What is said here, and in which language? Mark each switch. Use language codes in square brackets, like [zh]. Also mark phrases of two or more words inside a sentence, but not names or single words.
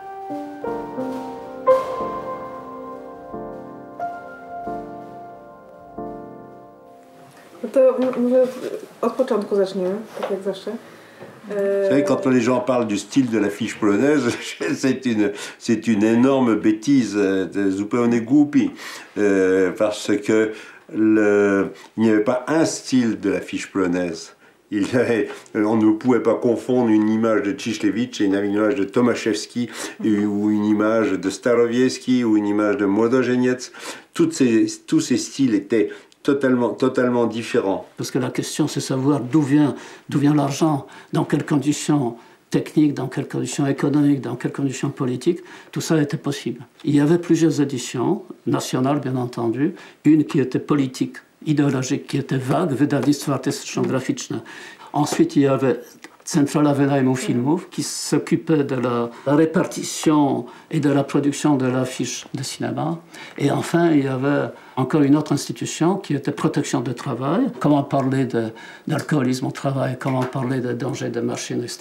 [pl] To może od początku zaczniemy, tak jak zawsze. [fr] Vous savez, quand les gens parlent du style de l'affiche polonaise, c'est une énorme bêtise, [pl] zupełnie głupi, [fr] parce que il n'y avait pas un style de l'affiche polonaise. On ne pouvait pas confondre une image de Ciśniewicz et une image de Tomaszewski, ou une image de Starowiecki, ou une image de Młodożeniec. Tous ces styles étaient totalement différents. Parce que la question, c'est savoir d'où vient l'argent, dans quelles conditions techniques, dans quelles conditions économiques, dans quelles conditions politiques, tout ça était possible. Il y avait plusieurs éditions, nationales bien entendu, une qui était politique, idéologique, qui était vague, [pl] wydawnictwo artystyczno-graficzne. [fr] Ensuite, il y avait Centrala Wynajmu Filmów, qui s'occupait de la répartition et de la production de l'affiche de cinéma. Et enfin, il y avait encore une autre institution qui était protection du travail. Comment parler d'alcoolisme au travail, comment parler des dangers des machines, etc.